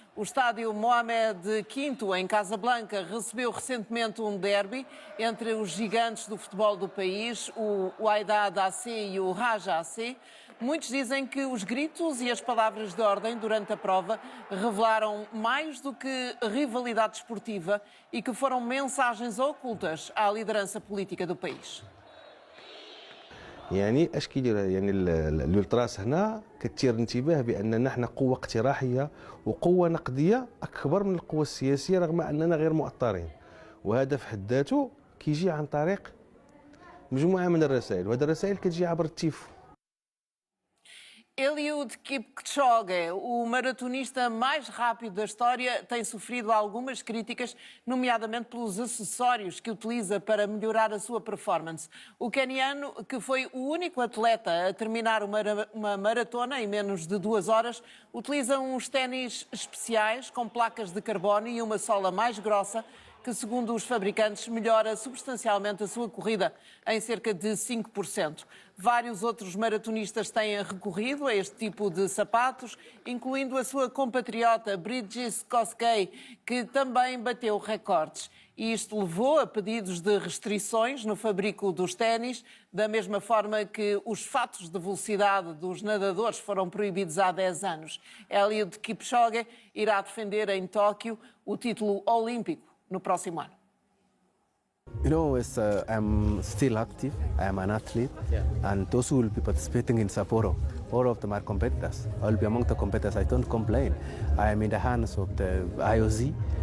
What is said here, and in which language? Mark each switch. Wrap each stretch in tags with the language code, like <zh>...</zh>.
<pt>O estádio Mohamed V, em Casablanca, recebeu recentemente um derby entre os gigantes do futebol do país, o Wydad AC e o Raja AC. Muitos dizem que os gritos e as palavras de ordem durante a prova revelaram mais do que rivalidade esportiva e que foram mensagens ocultas à liderança política do país.</pt> <ar>يعني اشكي يعني الالتراس هنا كثير انتباه باننا نحن قوه اقتراحيه وقوه نقديه اكبر من القوه السياسيه رغم اننا غير مؤطرين، وهذا في حد ذاته كيجي عن طريق مجموعه من الرسائل، وهذه الرسائل كتجي عبر التيفو.</ar> <pt>Eliud Kipchoge, o maratonista mais rápido da história, tem sofrido algumas críticas, nomeadamente pelos acessórios que utiliza para melhorar a sua performance. O queniano, que foi o único atleta a terminar uma maratona em menos de 2 horas, utiliza uns ténis especiais com placas de carbono e uma sola mais grossa, que, segundo os fabricantes, melhora substancialmente a sua corrida, em cerca de 5%. Vários outros maratonistas têm recorrido a este tipo de sapatos, incluindo a sua compatriota Bridges Kosgei, que também bateu recordes. E isto levou a pedidos de restrições no fabrico dos ténis, da mesma forma que os fatos de velocidade dos nadadores foram proibidos há 10 anos. Eliud Kipchoge irá defender em Tóquio o título olímpico no próximo ano.</pt> <en>You know, I'm still active. I'm an athlete, and those who will be participating in Sapporo, all of them are competitors. I'll be among the competitors. I don't complain. I am in the hands of the IOC.</en>